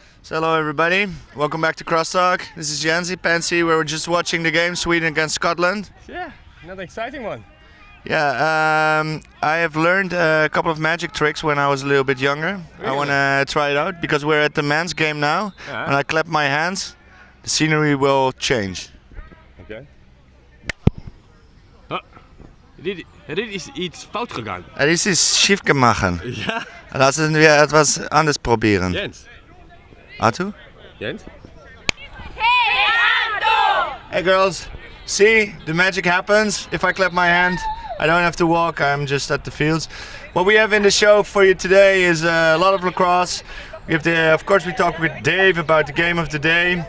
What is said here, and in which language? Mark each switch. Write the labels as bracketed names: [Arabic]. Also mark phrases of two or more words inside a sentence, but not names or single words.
[English] So hello everybody, welcome back to Crosse Talk. This is Janzi, Pansy, where we're just watching the game Sweden against Scotland. Yeah, another exciting one. Yeah, I have learned a couple of magic tricks when I was a little bit younger. Really? I want to try it out because we're at the men's game now. Yeah. When I clap my hands, the scenery will change. [Dutch] Okay. Dit is iets fout gegaan. [German] Das ist schief gemacht. Ja. Lassen wir etwas anderes probieren. Jens. Arthur? Jens? [English] Hey girls, see, the magic happens. If I clap my hand, I don't have to walk, I'm just at the fields. What we have in the show for you today is a lot of lacrosse. We have of course we talk with Dave about the game of the day.